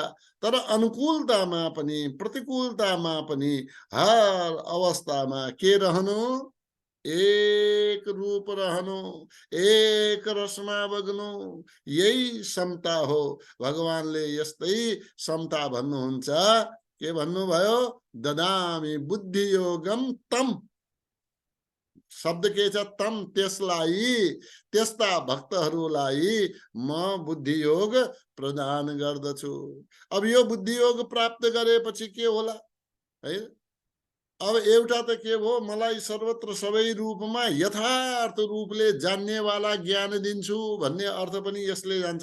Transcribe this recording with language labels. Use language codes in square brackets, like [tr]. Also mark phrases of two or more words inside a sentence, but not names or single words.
[ne] तर अनुकूलतामा पनि प्रतिकूलतामा पनि हर अवस्थामा के रहनु? एक रूप रहनु, एक रसमा बग्नु, यही समता हो। भगवानले यस्तै समता भन्नुहुन्छ। के भन्नुभयो? [sa] ददामि बुद्धि योगम तम। [ne] शब्द के छ? तम। त्यसलाई, त्यस्ता भक्तहरूलाई म बुद्धि योग प्रदान गर्दछु। अब यो बुद्धि योग प्राप्त गरेपछि के होला, है? अब एउटा त के भो, मलाई सर्वत्र सबै रूपमा यथार्थ रूपले जान्नेवाला ज्ञान दिन्छु भन्ने अर्थ पनि यसले जान्छ।